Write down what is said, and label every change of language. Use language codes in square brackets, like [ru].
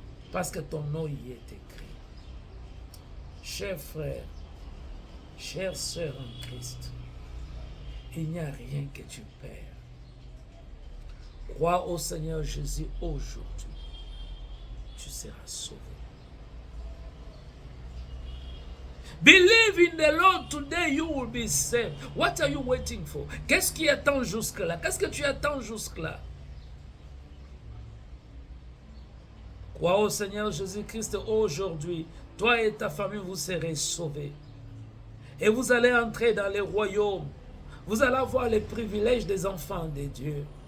[fr] Parce que ton nom y est écrit. Chers frères, chères sœurs en Christ, il n'y a rien que tu perds. Crois au Seigneur Jésus aujourd'hui. Tu seras sauvé. [en] Believe in the Lord today, you will be saved. What are you waiting for? [fr] Qu'est-ce qui attend jusque-là? Qu'est-ce que tu attends jusque-là? Crois au Seigneur Jésus-Christ aujourd'hui. Toi et ta famille, vous serez sauvés. Et vous allez entrer dans le royaume. Vous allez avoir les privilèges des enfants de Dieu.